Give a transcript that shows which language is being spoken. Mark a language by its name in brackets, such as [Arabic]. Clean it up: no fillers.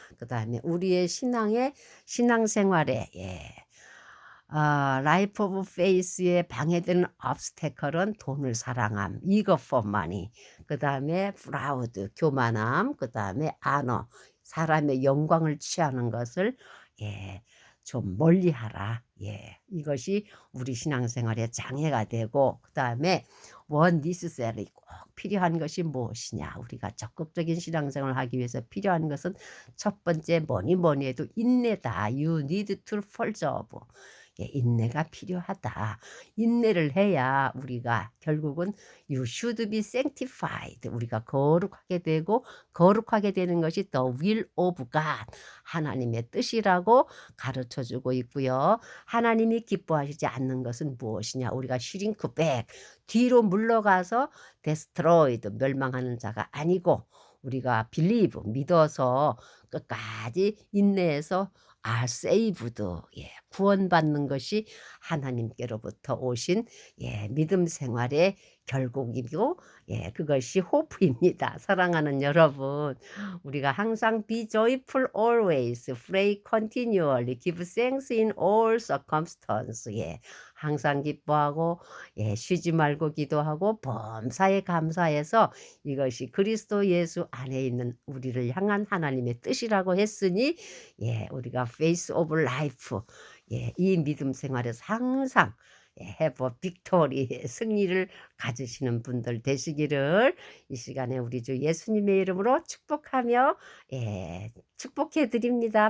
[Korean] 그 다음에 우리의 신앙생활에 라이프 오브 페이스에 방해되는 obstacle은 돈을 사랑함, [English] eager for money, [Korean] 그 다음에 proud, 교만함, 그 다음에 honor, 사람의 영광을 취하는 것을 좀 멀리하라. 이것이 우리 신앙생활의 장애가 되고, 그 다음에 [English] one necessary, [Korean] 꼭 필요한 것이 무엇이냐. 우리가 적극적인 신앙생활을 하기 위해서 필요한 것은 첫 번째 뭐니 해도 인내다. [English] You need to persevere. [Korean] 인내가 필요하다. 인내를 해야 우리가 결국은 [English] you should be sanctified. [Korean] 우리가 거룩하게 되고, 거룩하게 되는 것이 [English] the will of God, [Korean] 하나님의 뜻이라고 가르쳐주고 있고요. 하나님이 기뻐하시지 않는 것은 무엇이냐. 우리가 [English] shrink back, [Korean] 뒤로 물러가서 destroyed, 멸망하는 자가 아니고, 우리가 believe, 믿어서 끝까지 인내해서 [English] are saved. [Korean] 예, 구원받는 것이 하나님께로부터 오신 믿음 생활의 결국이고 그것이 호프입니다. 사랑하는 여러분, 우리가 항상 [English] be joyful always, pray continually, give thanks in all circumstances. [Korean] 항상 기뻐하고 쉬지 말고 기도하고 범사에 감사해서 이것이 그리스도 예수 안에 있는 우리를 향한 하나님의 뜻이라고 했으니 우리가 [English] face of life [Korean] 이 믿음 생활에서 항상 [English] have a victory [Korean] 승리를 가지시는 분들 되시기를 이 시간에 우리 주 예수님의 이름으로 축복하며 축복해 드립니다.